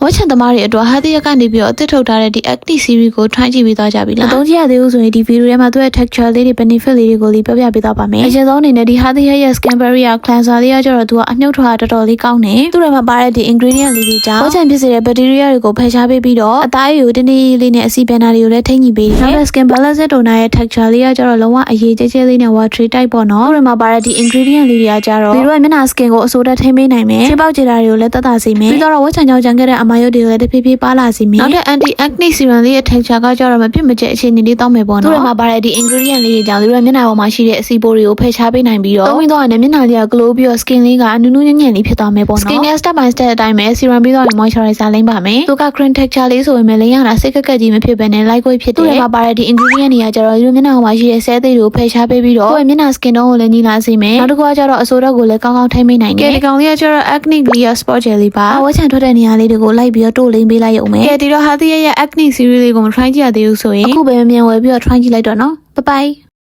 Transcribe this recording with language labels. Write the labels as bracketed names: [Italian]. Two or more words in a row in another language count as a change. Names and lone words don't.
[Burmese] ဝက်ချန်သမားတွေအတွက်ဟာတီရကနေပြီးတော့အသစ်ထုတ်ထားတဲ့ဒီ [English] active series [Burmese] ကို try ကြည့်ပြီးသွားကြပြီလားမသုံးကြရသေးဘူးဆိုရင်ဒီ video ထဲမှာသူ့ရဲ့ texture လေးတွေ benefit လေးတွေကိုပြောပြပေးသွားပါမယ်အရင်ဆုံးအနေနဲ့ဒီဟာတီရဲ့ [English] skin barrier cleanser [Burmese] လေးကကျတော့သူကအမြုပ်ထွက်တာတော်တော်လေးကောင်းတယ်သူ့ထဲမှာပါတဲ့ဒီ ingredient လေးတွေကြောင့်ဝက်ချန်ဖြစ်စေတဲ့ bacteria တွေကိုဖယ် ရှားပေးပြီးတော့အသားရည်ကိုတင်းတင်းလေးနဲ့အဆီပန်နာတွေကိုလည်းထိန်းညှိပေးတယ်နောက်တဲ့ [English] skin balance toner [Burmese] ရဲ့ texture လေးကကျတော့လုံးဝအရေးကျကျလေးနဲ့ [English] watery type [Burmese] ပေါ့နော်သူ့ထဲမှာပါတဲ့ဒီ ingredient လေးတွေကကျတော့ဒီလိုမျက်နှာ skin ကိုအဆိုးတက်ထိန်းပေးနိုင်မယ်ချေပေါက်ကြ တာတွေကိုလည်းတက်တာစေမယ်ပြီးတော့ဝက်ချန်ကြောင့်ကြံခဲ့တဲ့အမာရုပ်တွေကိုလည်းတဖြည်းဖြည်းပါလာစေမယ်နောက်တဲ့ [English] anti acne serum [Burmese] လေးရဲ့ texture ကကျတော့မပြတ်မကျက်အခြေအနေလေးတောင်းမယ်ပေါ့နော်သူ့ထဲမှာပါတဲ့ဒီ ingredient လေးတွေ ကြောင့်ဒီလိုမျက်နှာပေါ်မှာရှိတဲ့အဆီပိုးတွေကိုဖယ်ရှားပေးနိုင်ပြီးတော့သုံးပြီးတော့လည်းမျက်နှာလေးက glow ပြီးတော့ skin လေးကနူးနူးညံ့ညံ့လေးဖြစ်သွားမယ်ပေါ့နော် skin ရဲ့ [English] step by step [Burmese] အတိုင်းပဲ serum ပြီးတော့ moisturizer လိမ့်ပါမယ်သူက [English] cream texture [Burmese] လေးဆိုပေမဲ့လိမ့်ရတာစိတ်ကက်ကက်ကြီးမဖြစ်ဘဲနဲ့ lightweight ဖြစ်တယ်သူ့ထဲမှာပါတဲ့ဒီ ingredient တွေကကျတော့ဒီလိုမျက်နှာပေါ်မှာရှိတဲ့ဆဲသိတွေကိုဖယ်ရှားပေးပြီးတော့ကိုယ့်ရဲ့မျက်နှာ [English] skin tone [Burmese] ကိုလည်းညီလာစေမယ်နောက်တစ်ခုကကျတော့အဆိုးဓာတ်ကိုလည်းကောင်းကောင်းထိန်းပေးနိုင်တယ်ဒီကောင်လေးကကျတော့ [English] acne clear spot jelly [Burmese] ပါဝက်ချန်ထွက်တဲ့နေရာလေးတွေကိုလိုက်ပြီးတော့တိုးလိမ့်ပေးလိုက်ရုံပဲဒီတော့ဟာတီရဲ့ [English] acne series [Burmese] လေးကိုမ try ကြည့်ရသေးဘူးဆိုရင်အခုပဲမြန်ဝယ်ပြီးတော့ try ကြည့်လိုက်တော့နော် [English] bye bye